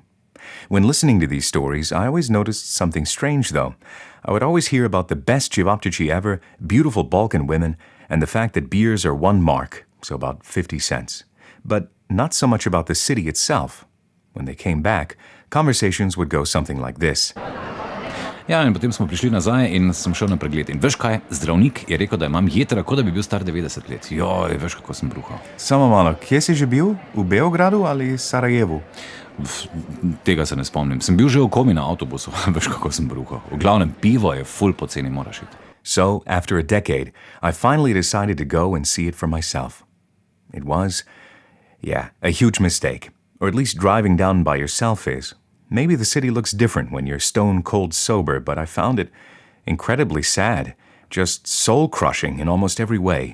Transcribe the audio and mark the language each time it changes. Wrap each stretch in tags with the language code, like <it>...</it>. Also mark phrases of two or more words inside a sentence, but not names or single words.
<en>When listening to these stories, I always noticed something strange, though. I would always hear about the best cevapcici ever, beautiful Balkan women, and the fact that beers are 1 mark, so about 50 cents. But not so much about the city itself. When they came back, conversations would go something like this.</en> <sl>Ja, in potem smo prišli nazaj in sem šel na pregled. In veš kaj, zdravnik je rekel, da imam jetra, kot da bi bil star 90 let. Joj, veš, kako sem bruhal. Samo malo, kje si že bil? V Beogradu ali Sarajevu? Tega se ne spomnim. Sem bil že v komi na avtobusu. Veš, kako sem bruhal. V glavnem, pivo je ful poceni, moraš iti.</sl> <en>So, after a decade, I finally decided to go and see it for myself. It was, a huge mistake. Or at least driving down by yourself is. Maybe the city looks different when you're stone cold sober, but I found it incredibly sad, just soul-crushing in almost every way.</en>